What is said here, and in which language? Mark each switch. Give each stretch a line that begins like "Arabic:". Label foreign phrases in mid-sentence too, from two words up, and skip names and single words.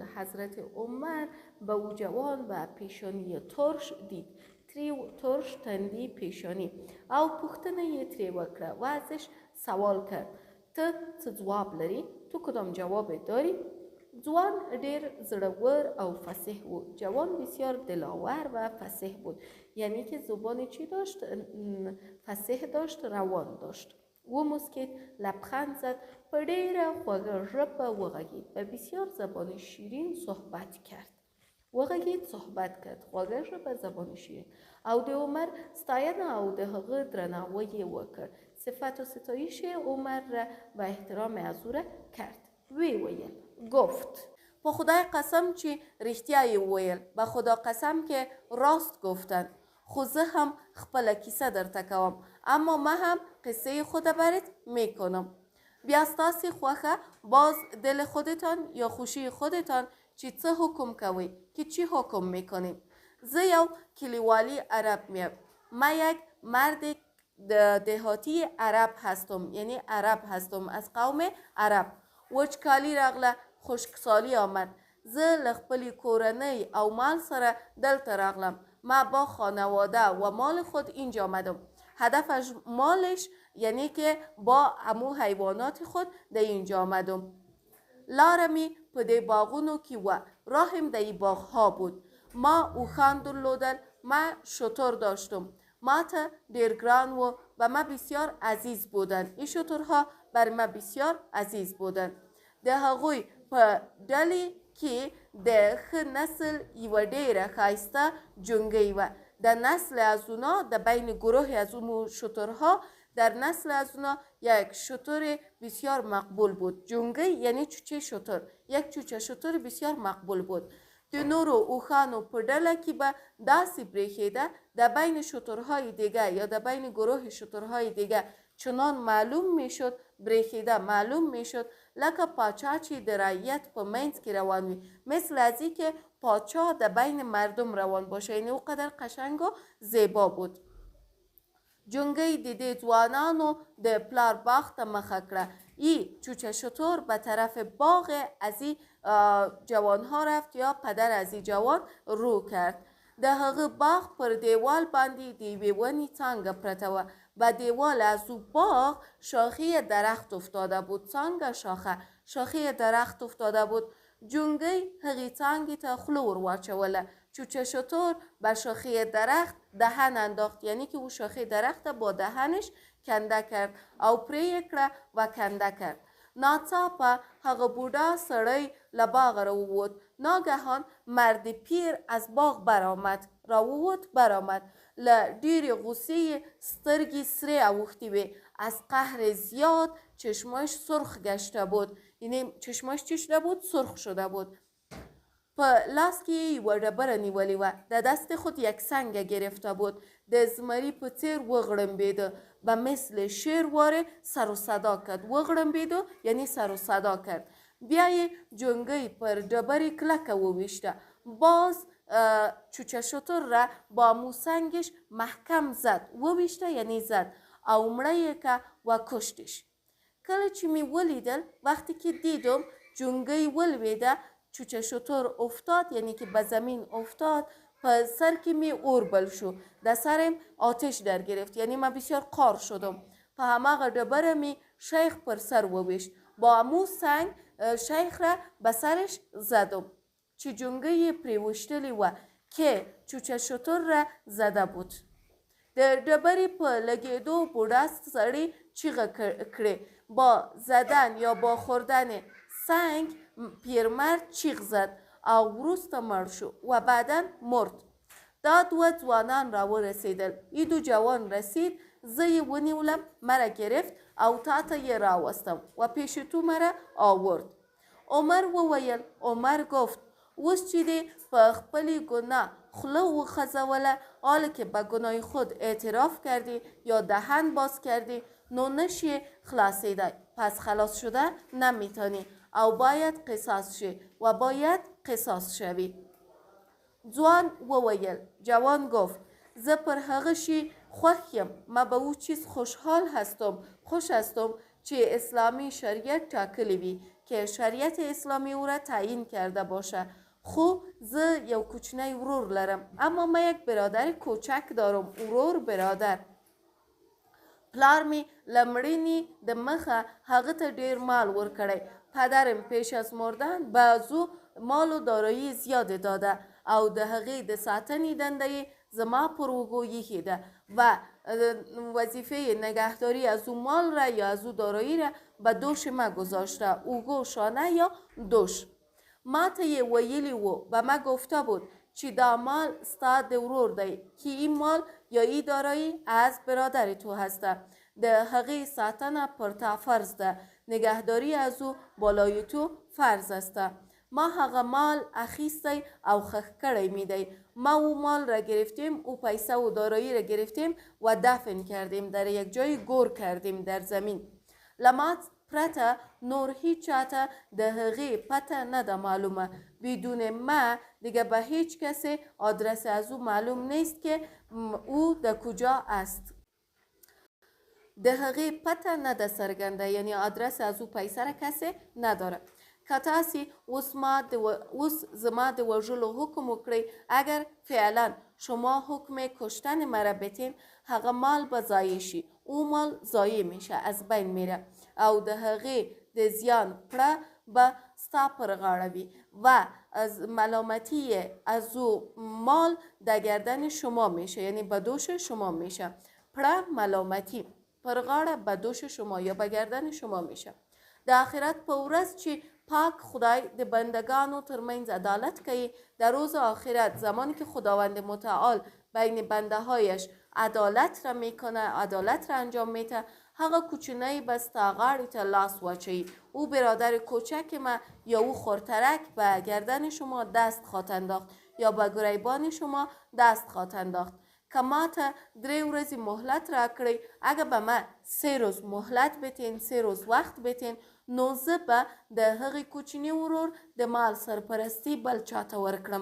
Persian: حضرت عمر به او جوان به پیشانی ترش دید،
Pashto: تریو ترش تندي پیشانی، او پوښتنه یې ترې وکړه
Persian: و ازش سوال کرد
Pashto: ته څه ځواب لري؟
Persian: تو کدام جواب داری؟
Pashto: ځوان ډیر زړور او فصیح و. جوان بسیار دلاور و فصیح بود، یعنی که زبانی چی داشت؟ فصیح داشت، روان داشت. و مسکید، لبخند زد، په ډیره خوږه ژبه وغږید
Persian: و بسیار زبان شیرین صحبت کرد. وغږید، صحبت کرد،
Pashto: خوږه ژبه،
Persian: زبان شیرین.
Pashto: او د عمر ستاینه او د هغه درناوی یې وکړ.
Persian: صفت و ستایش عمر را و احترام از او را کرد.
Pashto: وی ویل، گفت په خدای قسم چې رښتیا یې وویل،
Persian: به خدا قسم که راست گفتند.
Pashto: خو زه هم خپله کیسه درته کوم،
Persian: اما ما هم قصه خود برات میکنم.
Pashto: بیا ستاسې خوښه
Persian: باز دل خودتان یا خوشی خودتان
Pashto: چې څه حکم کوئ
Persian: که چی حکم میکنید.
Pashto: زه یو کلیوالی عرب میم،
Persian: ما یک مرد دهاتی عرب هستم، یعنی عرب هستم، از قوم عرب.
Pashto: وچکالی راغله،
Persian: خشکسالی آمد،
Pashto: زه له خپلې کورنۍ او مال سره دلته راغلم.
Persian: ما با خانواده و مال خود اینجا آمدم. هدفش مالش یعنی که با همو حیوانات خود در اینجا آمدم.
Pashto: لارمی په دې باغونو کې و،
Persian: راهم در این باغ ها بود.
Pashto: ما اوښان درلودل،
Persian: ما شتر داشتم.
Pashto: ما ته ډیر ګران و
Persian: و ما بسیار عزیز بودند. این شترها بر ما بسیار عزیز بودند.
Pashto: د هغوی په ډلې کې د ښه نسل یوه ډیره ښایسته جونګۍ وه.
Persian: در نسل از اونا، در بین گروه از اون شترها، در نسل از اونا یک شتر بسیار مقبول بود. جونګۍ یعنی چوچه شتر، یک چوچه شتر بسیار مقبول بود.
Pashto: د نورو اوښانو په ډله کې به داسې برېښېده،
Persian: در بین شترهای دیگه یا در بین گروه شترهای دیگه چنان معلوم میشد، برېښېده معلوم میشد
Pashto: لکه پاچا چې د رعیت په منځ کې روان وي،
Persian: مثل از این که پاچا در بین مردم روان باشه. یعنی اونقدر قشنگ و زیبا بود.
Pashto: جونګۍ د دې ځوانانو د پلار باغ ته مخه کړه.
Persian: ای چوچه شتر به طرف باغ از این جوانها رفت یا پدر از این جوان رو کرد.
Pashto: د هغه باغ پر دیوال باندې د یوې ونې څانګه پرته وه.
Persian: به دیوال از او باغ شاخه درخت افتاده بود. څانګه شاخه درخت افتاده بود.
Pashto: جونګۍ هغې څانګې ته خوله ور واچوله.
Persian: چوچه شتر به شاخه درخت دهن انداخت، یعنی که او شاخه درخت با دهنش کنده کرد
Pashto: او پرې کړه
Persian: و کنده کرد.
Pashto: ناڅاپه هغه بوډا سړی له باغ راووت.
Persian: ناگهان مرد پیر از باغ برآمد.
Pashto: له ډېرې غوسې سترګې سرې اوښتې وې.
Persian: از قهر زیاد چشمایش سرخ گشته بود. یعنی چشماش چی شده بود؟ سرخ شده بود.
Pashto: په لاس کې یوه ډبره نیولې وه،
Persian: د دست خود یک سنگ گرفته بود،
Pashto: د زمری په څیر وغړمبېده،
Persian: به مثل شیر واره سر و صدا کرد. وغړمبېده یعنی سر و صدا کرد.
Pashto: بیا یې جنگی پر ډبرې کلکه وویشته.
Persian: باز چوچه شتر را با موسنگش محکم زد. وویشته یعنی زد
Pashto: او مړه یې که
Persian: و کشتش.
Pashto: کله چې می ولیدل،
Persian: وقتی که دیدم
Pashto: جنگی ولویده،
Persian: چوچه شتر افتاد یعنی که به زمین افتاد،
Pashto: په سر کې می اور بل شو،
Persian: در سرم آتش در گرفت، یعنی من بسیار قار شدم.
Pashto: په هماغه ډبره می شیخ پر سر وویشت،
Persian: با امو سنگ شیخ را به سرش زدم
Pashto: چې جنگی پرې وشتلی و
Persian: که چوچه شتر را زده بود.
Pashto: د ډبرې په لګېدو بوډا سړی چیغه کړې.
Persian: با زدن یا با خوردن سنگ پیرمرد چیغ زد
Pashto: او وروسته مړ شو
Persian: و بعدا مرد.
Pashto: دا دوه ځوانان را ورسېدل.
Persian: این دو جوان رسید،
Pashto: زه یې ونیولم،
Persian: مرا گرفت
Pashto: او تا ته یې راوستم
Persian: و پیش تو مرا آورد.
Pashto: عمر وویل.
Persian: عمر گفت
Pashto: اوس چې دې په خپلې ګناه خوله وخزوله،
Persian: حالا که به گناه خود اعتراف کردی یا دهن باز کردی،
Pashto: نو نشی خلاصیده،
Persian: پس خلاص شده نمیتانی
Pashto: او باید قصاص شی
Persian: و باید قصاص شوی.
Pashto: ځوان وویل.
Persian: جوان گفت
Pashto: زه پر هغه شی خوښ یم،
Persian: ما به او چیز خوش هستم
Pashto: چې اسلامی شریعت ټاکلی وي،
Persian: که شریعت اسلامی او را تعیین کرده باشه.
Pashto: خو زه یو کوچنی ورور لرم،
Persian: اما ما یک برادر کوچک دارم.
Pashto: ورور برادر. پلار می لمړینې د مخه هغه ته ډیر مال ورکړی.
Persian: پدرم پیش از مردن به ازو مال و دارایی زیاده داده
Pashto: او د هغې د ساتنې دنده زما پر اوږو ایښې ده
Persian: و وظیفه نگهداری از او مال را یا از او دارایی را به دوش ما گذاشته، اوږو، شانه یا دوش.
Pashto: ما ته یې ویلی و
Persian: و ما گفته بود
Pashto: چې دا مال ستا د ورور دی،
Persian: که این مال یا این دارایی از برادر تو هسته.
Pashto: د هغې ساتنه پر تا فرض ده،
Persian: نگهداری از او بالای تو فرض است.
Pashto: ما هغه مال اخیستی او خښ کړی می دی.
Persian: ما او مال را گرفتیم، او پیسه و دارایی را گرفتیم و دفن کردیم، در یک جای گور کردیم در زمین.
Pashto: لمات پرته نور هیچ چاته د هغې پته نه ده معلومه.
Persian: بدون ما دیگه به هیچ کسی آدرس از او معلوم نیست که او در کجا است.
Pashto: د هغې پته نه ده څرګنده،
Persian: یعنی آدرس از او پیسه را کسی نداره.
Pashto: که تاسې اوس زما د وژلو حکم وکړئ،
Persian: اگر فعلا شما حکم کشتن مرا بتین،
Pashto: هغه مال به ضایع شي.
Persian: او مال ضایع میشه، از بین میره
Pashto: او د هغې د زیان پړه به ستا پر غاړه وي
Persian: و از ملامتی از او مال در گردن شما میشه، یعنی به دوش شما میشه. پړه ملامتی
Pashto: پر غاړه
Persian: به دوش شما یا به گردن شما میشه.
Pashto: د آخرت په ورځ چې پاک خدای د بندگانو ترمنځ عدالت کوي،
Persian: در روز آخرت زمانی که خداوند متعال بین بنده هایش عدالت را میکنه، عدالت را انجام میده،
Pashto: هغه کوچنی بس تا غاړې ته لاس واچوي.
Persian: او برادر کوچک ما یا او خورترک به گردن شما دست خواهد انداخت یا به گریبان شما دست خواهد انداخت.
Pashto: که ما ته 3 ورځې مهلت را کړی،
Persian: اگه به ما 3 روز مهلت بتین، 3 روز وخت بتین،
Pashto: نو زه به د هغې کوچني ورور د مال سرپرستی بل چاته ورکړم.